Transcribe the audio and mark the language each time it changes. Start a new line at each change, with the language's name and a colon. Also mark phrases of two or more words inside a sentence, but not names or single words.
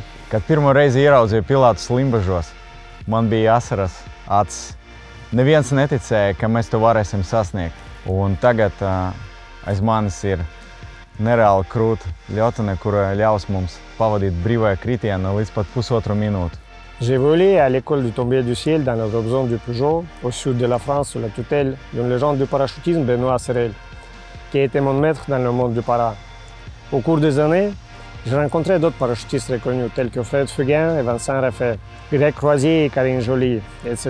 Latvian: Kad pirmo reizi ieraudzīju Pilatus Limbažos, man bija asaras acis. Neviens neticēja, ka mēs to varēsim sasniegt. Un tagad aiz manis ir nereāli krūta ļautane, kura ļaus mums pavadīt brīvajā kritienā līdz pat pusotru minūti.
French: J'ai volé à l'école du Tombier du Ciel dans la
English: drop zone
French: du Peugeot, au sud de la France, sous la tutelle d'une légende du parachutisme, Benoît Serel, qui a été mon maître dans le monde du para. Au cours des années, j'ai rencontré d'autres parachutistes reconnus, tels que Fred Fugain et Vincent Raffet, Greg Croisier et Karine Joly, etc.